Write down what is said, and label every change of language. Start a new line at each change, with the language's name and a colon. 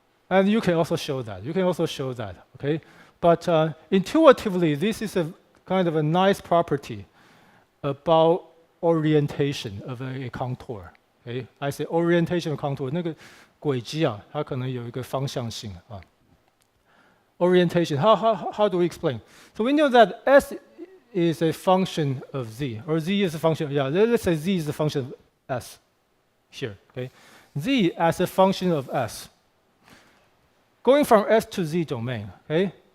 English: And you can also show that. Okay? But intuitively, this is a kind of a nice property about orientation of a contour. Okay? I say orientation of contour.
Chinese: 那个轨迹啊，它可能有一个方向性啊。
English: Orientation. How do we explain? So we know that S is a function of Z, or Z is a function. Yeah, let's say Z is a function of S. Here, okay? Z as a function of S. Going from S to Z domain, okay?